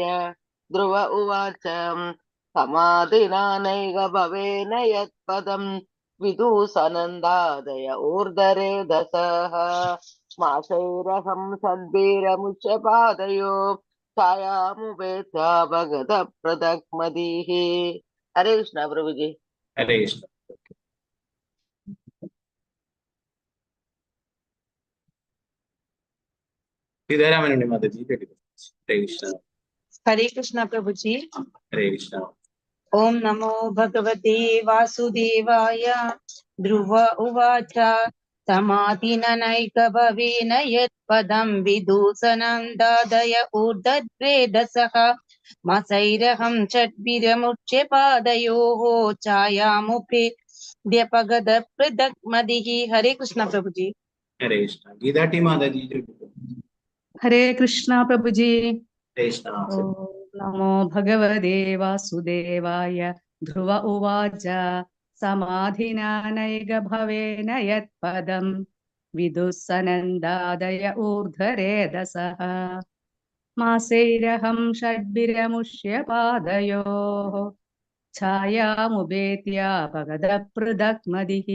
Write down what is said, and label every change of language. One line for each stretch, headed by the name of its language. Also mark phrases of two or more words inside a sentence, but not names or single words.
Sanskrit: ध्रुव उवाच समाधिनानैक भवेन यत्पदं विदुसनन्दादय ऊर्ध्वरेतसः मासैरहं षड्भिरमुष्य पादयो छायामुपेत्यापगत पृथग्मतिः.
Malayalam: ഹരേ കൃഷ്ണ പ്രഭുജി. ഹരേ കൃഷ്ണ. സീതാരാമനുണ്ണി മാതാജി ചൊല്ലിക്കോളൂ. ഹരേ കൃഷ്ണ.
Hindi: हरे कृष्णा प्रभु जी.
Malayalam: ഹരേ കൃഷ്ണ.
Sanskrit: ओम नमो भगवते वासुदेवाय. ध्रुव उवाच समाधिननैक भवेन यत्पदं विदूषनन्दादय ऊर्ध्वरेतसः मासैरहं षड्भिरमुच्य पादयोः छायामुपेत्यापगत पृथग्मतिः.
Malayalam: ഹരേ കൃഷ്ണ പ്രഭു ജി. ഹരേ കൃഷ്ണ. ഗീതാട്ടി മാതാജി ചൊല്ലിക്കോളൂ. ഹരേ കൃഷ്ണ പ്രഭുജി. ഹരേ കൃഷ്ണ.
Sanskrit: ॐ नमो भगवते वासुदेवाय. ध्रुव उवाच समाधिनानैक भवेन यत्पदं विदुस्सनन्दादय ऊर्ध्वरेतसः मासैरहं षड्भिरमुष्य पादयोः छायामुपेत्यापगत पृथग्मतिः.